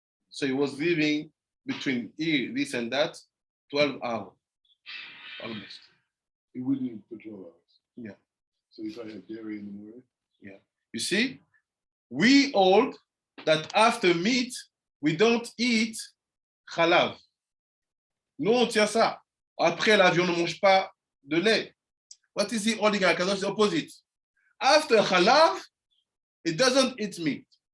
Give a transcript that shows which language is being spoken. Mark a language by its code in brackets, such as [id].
[en] So he was living between this and that, 12 hours, almost. He wouldn't eat for 12 hours. Yeah. So he probably had dairy in the morning. Yeah. You see, we hold that after meat, we don't eat chalav. [fr] Nous, on tient ça. Après la viande, on ne mange pas de lait. [en] What is he holding at Kadosh? The opposite. After chalav, it doesn't eat meat.